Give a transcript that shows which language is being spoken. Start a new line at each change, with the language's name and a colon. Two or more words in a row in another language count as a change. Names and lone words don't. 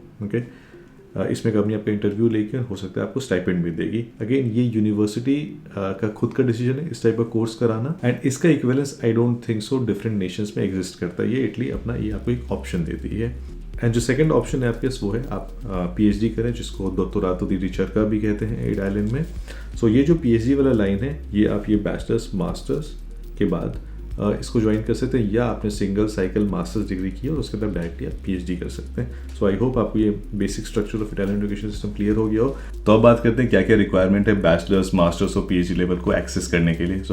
Hindi: ओके, इसमें कंपनी आपका इंटरव्यू लेकर हो सकता है आपको स्टाइपेंड भी देगी। अगेन ये यूनिवर्सिटी का खुद का डिसीजन है इस टाइप का कोर्स कराना, एंड इसका इक्विवेलेंस
English: I don't think so different nations
Hindi: में एग्जिस्ट करता है। ये इटली अपना ये आपको एक ऑप्शन देती है। एंड जो
English: second option
Hindi: है आपके पास वो है आप पीएचडी करें, जिसको
Italian: dottorato di ricerca
Hindi: भी कहते हैं एड आइलैंड में। सो ये जो पीएचडी वाला लाइन है, ये आप ये
English: bachelors masters
Hindi: के बाद इसको ज्वाइन कर सकते हैं, या आपने
English: single cycle masters degree
Hindi: की और उसके बाद डायरेक्टली आप पीएचडी कर सकते हैं।
English: so I hope
Hindi: आपको ये
English: basic structure of Italian education system
Hindi: क्लियर हो गया हो। तो अब बात करते हैं क्या क्या रिक्वायरमेंट है
English: bachelors masters
Hindi: और पीएचडी लेवल को एक्सेस करने के लिए।